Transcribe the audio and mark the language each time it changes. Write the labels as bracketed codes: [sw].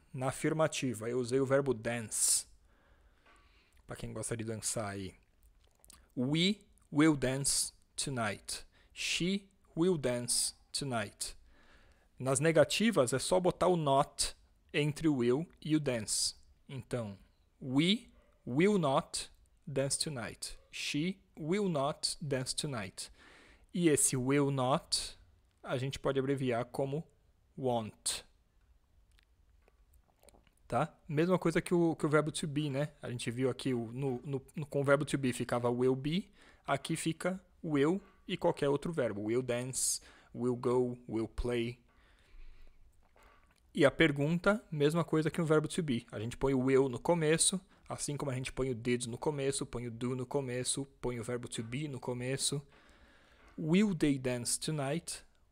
[pt] Na afirmativa, eu usei o verbo dance. Para quem gosta de dançar aí. [en] We will dance tonight. She will dance tonight. [pt] Nas negativas, é só botar o not entre o will e o dance. [en] Então, we will not dance tonight. She will not dance tonight. [pt] E esse will not, a gente pode abreviar como won't. Tá? Mesma coisa que o verbo to be, né? A gente viu aqui com o verbo to be ficava will be, aqui fica will e qualquer outro verbo. [en] Will dance, will go, will play. [pt] E a pergunta, mesma coisa que o verbo to be. A gente põe o will no começo, assim como a gente põe o did no começo, põe o do no começo, põe o verbo to be no começo. [en] Will they dance tonight?